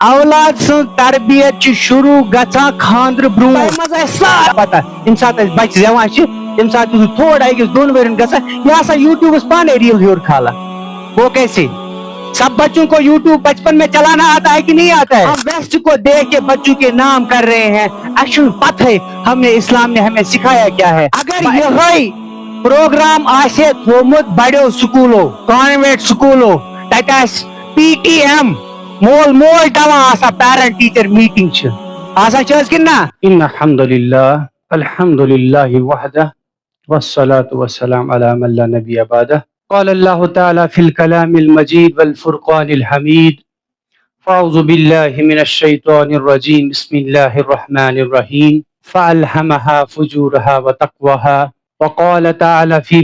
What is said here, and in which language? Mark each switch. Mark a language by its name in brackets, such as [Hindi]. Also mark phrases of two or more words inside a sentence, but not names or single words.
[Kashmiri] اولاد سن تربیت شروع گژھان خاندر برونٛٹھ پتہ ییٚمہِ ساتہٕ اَسہِ بچہِ زٮ۪وان چھِ تمہِ ساتہٕ چھُ تھوڑا أکِس دۄن ؤرین گژھان یہِ ہسا یوٗٹیوٗبس پانے ریل ہیوٚر کھالا [Urdu] وہ کیسے سب بچوں کو یوٹیوب بچپن میں چلانا آتا ہے کہ نہیں آتا ہے؟ ہم ویسٹ کو دیکھ کے بچوں کے نام کر رہے ہیں اچھا پتہ ہے ہم نے اسلام نے ہمیں سکھایا کیا ہے اگر یہ پروگرام [Kashmiri] آسے تھومت بڑیو سکولو کانوینٹ سکولو تتہِ آسہِ پی ٹی ایم مول موج دپان آسان [English] parent teacher meeting [Kashmiri] چھِ آسان چھِ حظ کِنہٕ نہ ان [Arabic] الحمد لله وحده والصلاة والسلام على من لا نبي بعده قال الله تعالى في الكلام المجيد والفرقان الحميد فأعوذ بالله من الشيطان الرجيم بسم الله الرحمن الرحيم فألهمها فجورها وتقواها وقال تعالى في